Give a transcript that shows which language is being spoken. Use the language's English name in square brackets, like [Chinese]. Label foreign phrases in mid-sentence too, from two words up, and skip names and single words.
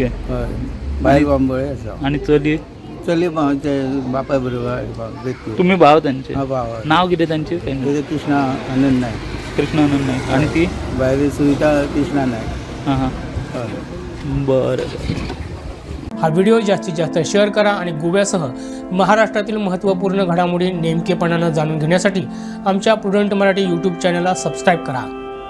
[Konkani] हय बायल बांबोळे आसा। आनी चली? चली ते बापाय बरोबर बितके। तुमी भाव तांचे? हांव भाव। नांव कितें तांचें? कृष्णा आनंद नायक। कृष्णा आनंद नायक। आनी ती? बायल सुविधा कृष्णा नायक। बरें। [Marathi] हा व्हिडिओ जास्तीत जास्त शेअर करा आणि गोव्यासह महाराष्ट्रातील महत्त्वपूर्ण घडामोडी नेमकेपणानं जाणून घेण्यासाठी आमच्या प्रुडंट मराठी यूट्यूब चॅनलला सबस्क्राईब करा।